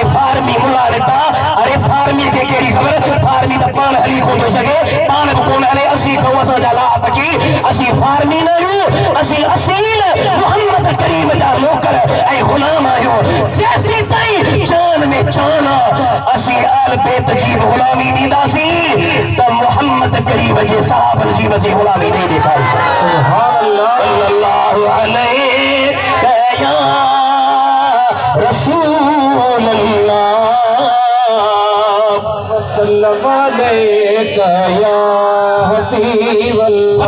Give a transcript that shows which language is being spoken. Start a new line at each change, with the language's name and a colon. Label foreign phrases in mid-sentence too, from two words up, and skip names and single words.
Sindhi: फार्मी मुल्ला निकता अरे फार्मी के केड़ी खबर फार्मी त पान हली कोन थो सघे पान बि कोन हले असी खां असांजा लाभ की असी फार्मी न आहियूं असी असील मोहम्मद करीम जा नौकर ऐं गुलाम आहियूं जेसीं ताईं जान में जान असी आल बेत जी गुलामी ॾींदासीं त मोहम्मद करीम जे साहबन जी मसी गुलामी नहीं ॾेखारी
Arabic: سبحان الله صلى الله عليه يا رسول الله وسلم عليك يا حبيب الله